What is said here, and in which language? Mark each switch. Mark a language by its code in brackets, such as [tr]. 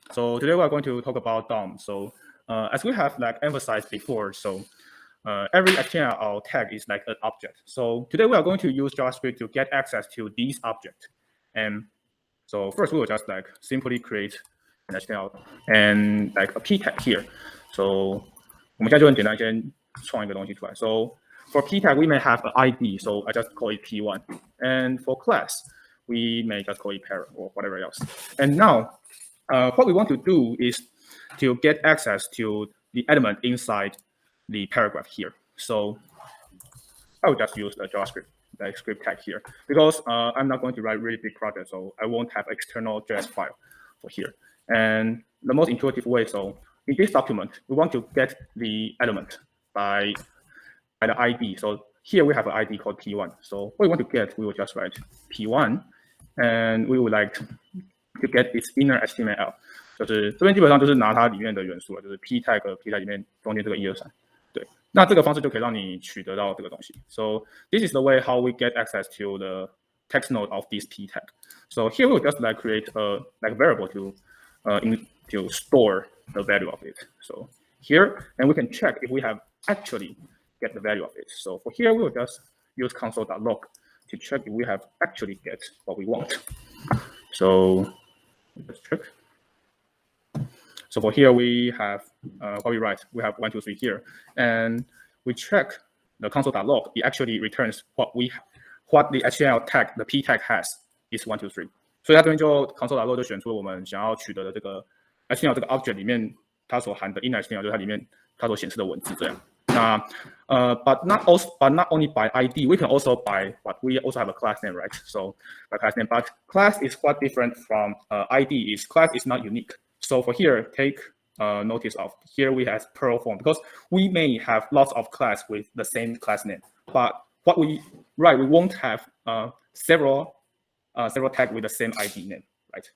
[en] So today we are going to talk about DOM. So as we have like emphasized before, so every HTML tag is like an object. So today we are going to use JavaScript to get access to these objects. And so first we will just like simply create an HTML and like a p tag here. [zh] So 我们现在就很简单，先创一个东西出来。 [en] So for p tag we may have an ID, so I just call it p1. And for class we may just call it parent or whatever else. And now what we want to do is to get access to the element inside the paragraph here. So I will just use the JavaScript, the script tag here, because I'm not going to write really big projects, so I won't have external JS file for here. And the most intuitive way, so in this document, we want to get the element by the ID. So here we have an ID called P1. So what we want to get, we will just write P1, and we would like to get its inner HTML. [zh] 就是这边基本上就是拿它里面的元素了，就是 p tag 和 p tag 里面中间这个1、2、3。对，那这个方式就可以让你取得到这个东西。 [en] So this is the way how we get access to the text node of this p tag. So here we will just like create a like variable to store the value of it. So here, and we can check if we have actually get the value of it. So for here, we will just use console.log to check if we have actually get what we want. So let's check. So for here, we have what we write. We have 1, 2, 3 here, and we check the console.log. It actually returns what the HTML tag, the p tag has is 1, 2, 3. [zh] 所以它这边就 console.log 就选出了我们想要取得的这个 HTML 这个 object 里面它所含的 inner HTML，就是它里面它所显示的文字这样。 [en] 那but not only by ID, we can also by what we also have a class name, right? So by class name, but class is quite different from ID. Is class is not unique. So for here, take notice of here we have plural form because we may have lots of class with the same class name, but what we write we won't have several tags with the same ID name, right?